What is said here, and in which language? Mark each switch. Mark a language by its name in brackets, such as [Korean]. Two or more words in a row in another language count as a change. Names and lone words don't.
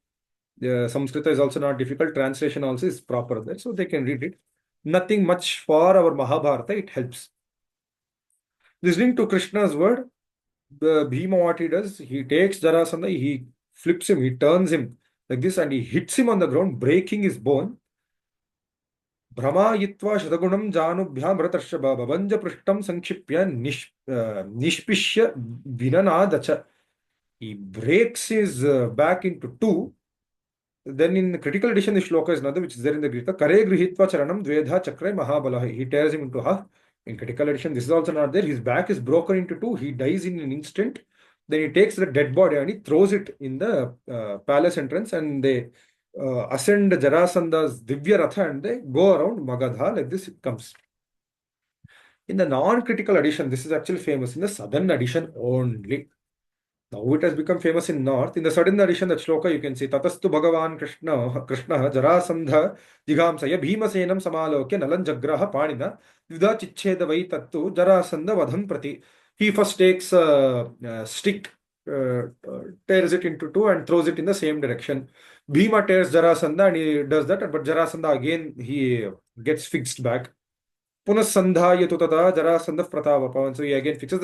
[English] Samskrita is also not difficult. Translation also is proper there, so they can read it. Nothing much for our Mahabharata, it helps. Listening to Krishna's word, Bhima, what he does, he takes Jarasandha, he flips him, he turns him like this, and he hits him on the ground, breaking his bone. [Sanskrit] भ्रामयित्वा शतगुणं जानुभ्यां भरतर्षभ बभञ्ज पृष्ठं संक्षिप्य निष्पिष्य विननाद च. [English] He breaks his back into two. Then in the critical edition, the shloka is another, which is there in the Gita. [Sanskrit] करे गृहीत्वा चरणं द्वेधा चक्रे महाबलः. [English] He tears him into half. In critical edition, this is also not there. His back is broken into two. He dies in an instant. Then he takes the dead body and he throws it in the palace entrance, and they ascend Jarasandha's Divya Ratha and they go around Magadha. Like this, it comes. In the non-critical edition, this is actually famous in the southern edition only. Now it has become famous in north. In the southern edition, that shloka you can see, [Sanskrit] ततस्तु भगवान् कृष्णो जरासन्ध जिघांसया भीमसेनं समालोक्य नलं जग्राह पाणिना द्विधा चिच्छेद वै तत्तु जरासन्ध वधं प्रति. [English] He first takes a stick, tears it into two and throws it in the same direction. Bhima tears Jarasandha and he does that, but Jarasandha again he gets fixed back. [Sanskrit] पुनःसन्धाय तु ततो जरासन्धः प्रतापवान्. [English] So he again fixes.